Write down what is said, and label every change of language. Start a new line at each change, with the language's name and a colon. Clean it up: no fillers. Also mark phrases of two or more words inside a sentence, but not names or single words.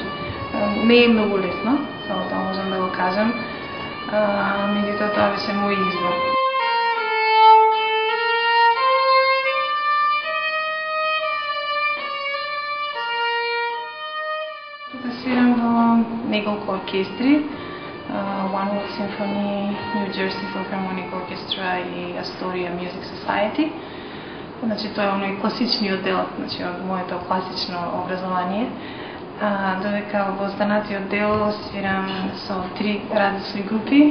Macedonian: Не е многу лесно, само тоа можам да го кажам, меѓутоа тоа беше мој избор. Да свирам во неколку оркестри, One World Symphony, New Jersey Philharmonic Orchestra и Astoria Music Society. Значи тоа е оној класичниот дел, значи од моето класично образование. Додека во останатиот дел свирам со 3 различни групи.